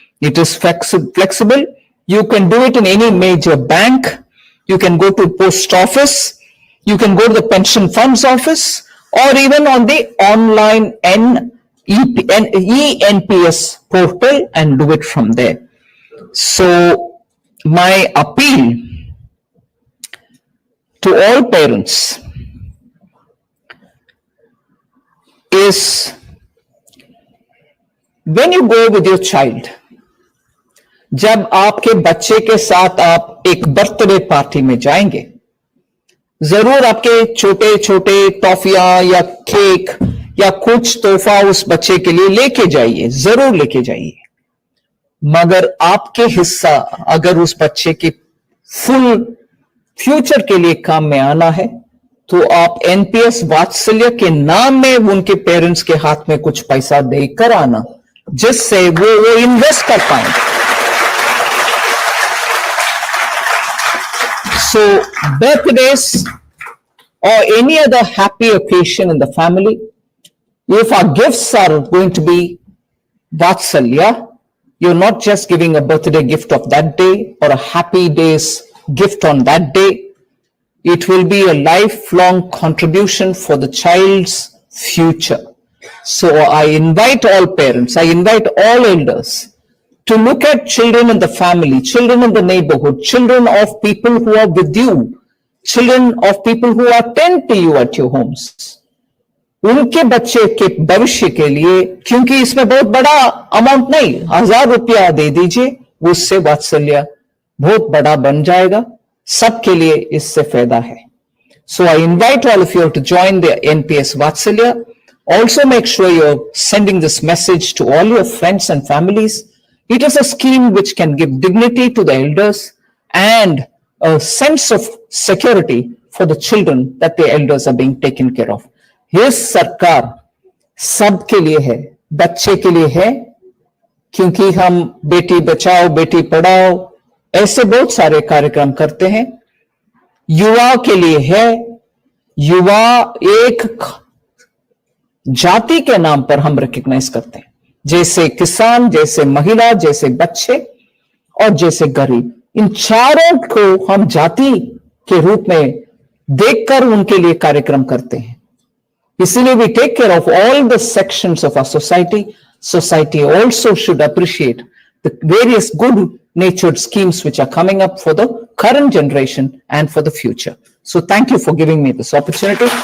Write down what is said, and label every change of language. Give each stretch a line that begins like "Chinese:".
English: It is flexible. You can do it in any major bank. You can go to post office. You can go to the pension funds office, or even on the online eNPS portal and do it from there. So my appeal to all parents is, when you go with your child,
Hindi: जब आपके बच्चे के साथ आप एक birthday party में जाएंगे, जरूर आपके छोटे छोटे टॉफियां या केक या कुछ तोहफा उस बच्चे के लिए लेके जाइए, जरूर लेके जाइए। मगर आपके हिस्सा अगर उस बच्चे के फुल फ्यूचर के लिए काम में आना है, तो आप एनपीएस वात्सल्य के नाम में उनके पेरेंट्स के हाथ में कुछ पैसा देकर आना, जिससे वो इन्वेस्ट कर पाएंगे।
English: So birthdays or any other happy occasion in the family, if our gifts are going to be Vatsalya, you're not just giving a birthday gift of that day or a happy day's gift on that day. It will be a lifelong contribution for the child's future. So I invite all parents, I invite all elders to look at children in the family, children in the neighborhood, children of people who are with you, children of people who attend to you at your homes.
Hindi: उनके बच्चे के भविष्य के लिए, क्योंकि इसमें बहुत बड़ा अमाउंट नहीं, 1000 रुपया दे दीजिए, उससे वात्सल्य बहुत बड़ा बन जाएगा, सबके लिए इससे फायदा है.
English: So I invite all of you to join the NPS Vatsalya. Also make sure you're sending this message to all your friends and families. It is a scheme which can give dignity to the elders and a sense of security for the children that the elders are being taken care of.
Hindi: His सरकार सबके लिए है, बच्चे के लिए है, क्योंकि हम बेटी बचाओ बेटी पढ़ाओ ऐसे बहुत सारे कार्यक्रम करते हैं. युवा के लिए है, युवा एक जाति के नाम पर हम रिकॉग्नाइज करते हैं, जैसे किसान, जैसे महिला, जैसे बच्चे और जैसे गरीब, इन चारों को हम जाति के रूप में देखकर उनके लिए कार्यक्रम करते हैं। इसीलिए
English: we take care of all the sections of our society. Society also should appreciate the various good natured schemes which are coming up for the current generation and for the future. So thank you for giving me this opportunity.